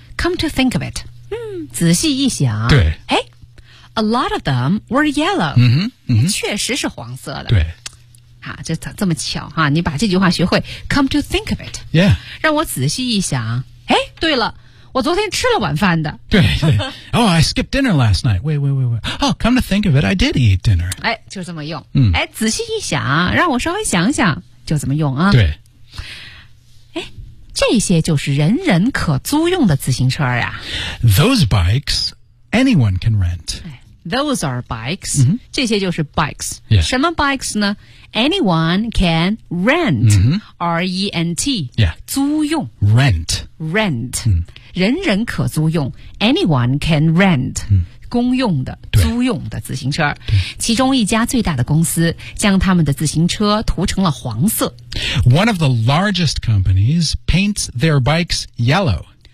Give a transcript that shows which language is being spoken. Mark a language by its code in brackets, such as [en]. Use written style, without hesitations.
[en] Come to think of it. 嗯，仔细一想。 [zh] 对。 [en] 哎 ,a lot of them were yellow. 嗯哼。 [zh] 确实是黄色的。对。啊这这么巧啊你把这句话学会。 [en] Come to think of it. Yeah. [zh] 让我仔细一想。哎对了我昨天吃了晚饭的。 [en] 对对。 Oh, I skipped dinner last night. Wait. Oh, come to think of it, I did eat dinner. [zh] 哎就这么用。嗯。哎仔细一想让我稍微想想就这么用啊。对。这些就是人人可租用的自行车呀。 [en] Those bikes, anyone can rent. Those are bikes.、 Mm-hmm. [zh] 这些就是 bikes.、 [en] Yeah. 什么 bikes 呢 ?Anyone can rent.、 Mm-hmm. R-E-N-T.、 Yeah. [zh] 租用。 [en] Rent. Rent.、 Mm-hmm. [zh] 人人可租用。 Anyone can rent.、 Mm-hmm. 公用的租用的自行车其中一家最大的公司将他们的自行车涂成了黄色 [en] One of the largest companies paints their bikes yellow